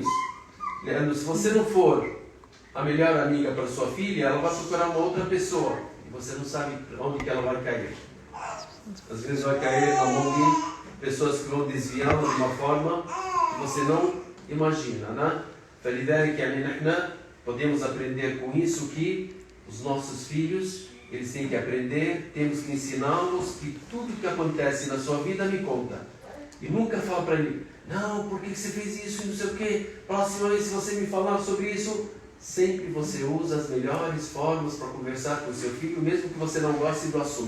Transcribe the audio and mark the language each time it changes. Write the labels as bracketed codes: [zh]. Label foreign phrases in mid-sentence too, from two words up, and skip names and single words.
[pt] Se você não for a melhor amiga para sua filha, ela vai procurar uma outra pessoa e você não sabe onde que ela vai cair. Às vezes vai cair a mão de pessoas que vão desviá-la de uma forma que você não imagina, né? [ar] فلذلك يعني نحن [pt] podemos aprender com isso que os nossos filhos, eles têm que aprender, temos que ensiná-los que tudo que acontece na sua vida me conta. E nunca fala para ele, não, por que você fez isso e não sei o quê? Próxima vez se você me falar sobre isso, sempre você usa as melhores formas para conversar com o seu filho, mesmo que você não goste do assunto.